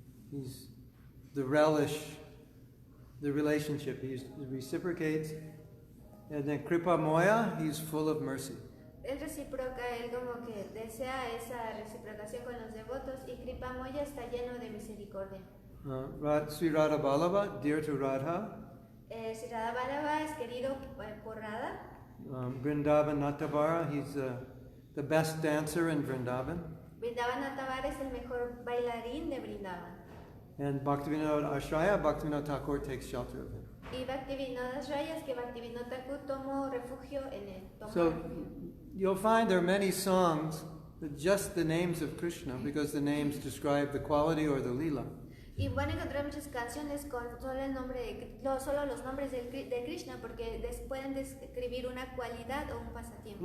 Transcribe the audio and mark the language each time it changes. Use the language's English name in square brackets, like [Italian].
[English] He's the relish, the relationship. He reciprocates. And then Kripa Moya, he's full of mercy. [Spanish] Él reciproca, él como que desea esa reciprocación con los devotos y Kripa Moya está lleno de misericordia. [English] Sri Radha Ballabha, dear to Radha. [Spanish] Sri Radha Vallabha es querido por Radha. [English] Vrindavan Natavara, he's the best dancer in Vrindavan. [Spanish] Vrindavan Natavara es el mejor bailarín de Vrindavan. [English] And Bhaktivinoda Ashraya, Bhaktivinoda Thakur takes shelter of him. [Spanish] Y Bhaktivinoda Ashraya es que Bhaktivinoda Thakur tomó refugio en él. [English] So you'll find there are many songs with just the names of Krishna because the names describe the quality or the lila. [Spanish] Y van a encontrar muchas canciones con solo los nombres de Krishna porque pueden describir una cualidad o un pasatiempo.